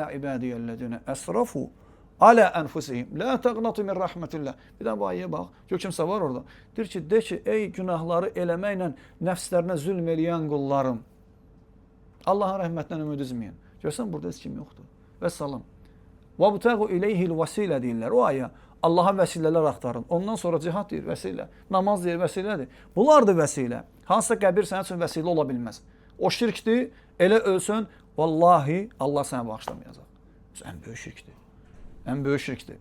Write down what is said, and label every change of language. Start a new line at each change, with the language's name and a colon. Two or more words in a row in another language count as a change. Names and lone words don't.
Arabic: قل يا عبادي الذين أسرفوا على أنفسهم. لا تقنطوا من رحمة الله.
Azerbaijani: Bir də bu ayəyə bax. Gör kimsə var orada. Deyir ki, de ki, ey günahları eləməklə nəfslərinə zülm eləyən qullarım. Allahın rəhmətindən ümid üzməyin. Görsən, burada heç kim yoxdur. Və salam.
Arabic: وَبْتَغُ اِلَيْهِ الْوَسِيلَ deyirlər.
Azerbaijani: O ayə Allaha vəsilələr axtarın. Ondan sonra cihad deyir, vəsilə. Namaz deyir, vəsilədir. Bunlardır vəsilə. Hansısa qəbir sənin üçün vəsilə ola bilməz. O şirkdir, elə ölsün, vallahi Allah sənə bağışlamayacaq. Ən böyük şirkdir. Ən böyük şirkdir.